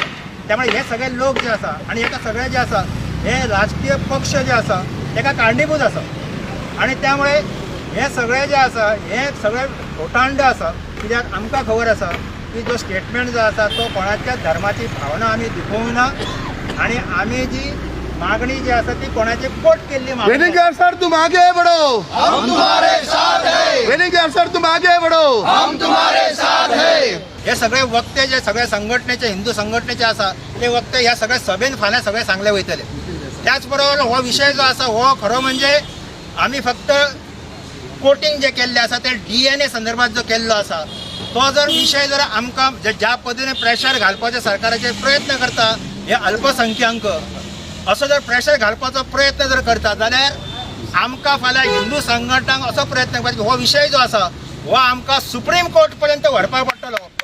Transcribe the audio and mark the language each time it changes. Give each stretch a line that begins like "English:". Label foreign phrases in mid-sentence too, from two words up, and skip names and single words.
Konkani: त्यामुळे हे सगळे लोक जे आसा आणि हेका सगळे जे आसा हे राजकीय पक्ष जे आसा तेका कारणीभूत आसा आणि त्यामुळे हे सगळे जे आसा हे सगळे खोटांड आसा। कित्याक आमकां खबर आसा की जो स्टेटमेंट जो आसा तो कोणाच्या धर्माची भावना आमी दुखोवंक ना आणि आमी जी मागणी जी आसा ती कोणाची कोट केल्ली मागणी।
Hindi: वेलिंगकर सर तुम आगे बढ़ो, हम तुम्हारे साथ है। वेलिंगकर सर तुम आगे बढ़ो, हम तुम्हारे साथ है।
Konkani: हे सगळे वक्ते जे सगळे संघटनेचे हिंदू संघटनेचे आसा ते वक्ते ह्या सगळ्या सभेन फाल्यां सगळे सांगले वयतले। त्याच बरोबर हो विषय जो आसा हो खरो म्हणजे आमी फक्त कोटिंग जे केल्ले आसा ते DNA संदर्भात जो केल्लो आसा तो जर विषय जर आमकां ज्या पद्धतीने प्रेशर घालपाचे सरकाराचे प्रयत्न करता हे अल्पसंख्यांक असो जर प्रेशर घालपाचो प्रयत्न जर करता जाल्यार आमकां फाल्यां हिंदू संघटनांक असो प्रयत्न करता हो विषय जो आसा हो आमकां सुप्रीम कोर्ट पर्यंत व्हरपाक पडटलो।